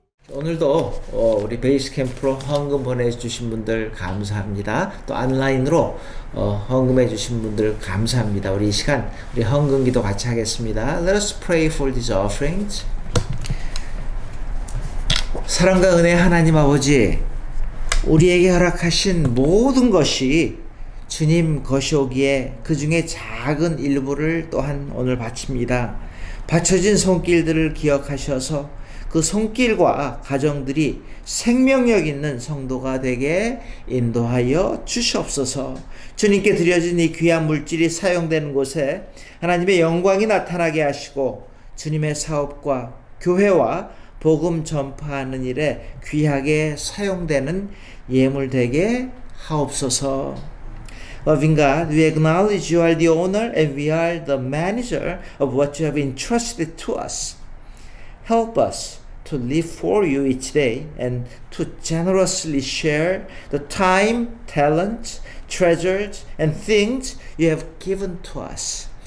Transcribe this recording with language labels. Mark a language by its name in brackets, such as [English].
[Korean] 오늘도 우리 베이스 캠프로 헌금 보내주신 분들 감사합니다. 또 온라인으로 헌금해 주신 분들 감사합니다. 우리 이 시간 우리 헌금 기도 같이 하겠습니다. [English] Let us pray for these offerings. [Korean] 사랑과 은혜 하나님 아버지, 우리에게 허락하신 모든 것이 주님 것이오기에 그 중에 작은 일부를 또한 오늘 바칩니다. 바쳐진 손길들을 기억하셔서 그 손길과 가정들이 생명력 있는 성도가 되게 인도하여 주시옵소서. 주님께 드려진 이 귀한 물질이 사용되는 곳에 하나님의 영광이 나타나게 하시고 주님의 사업과 교회와 복음 전파하는 일에 귀하게 사용되는 예물 되게 하옵소서. [English] Loving God, we acknowledge you are the owner and we are the manager of what you have entrusted to us. Help us to live for you each day and to generously share the time, talent, treasures, and things you have given to us.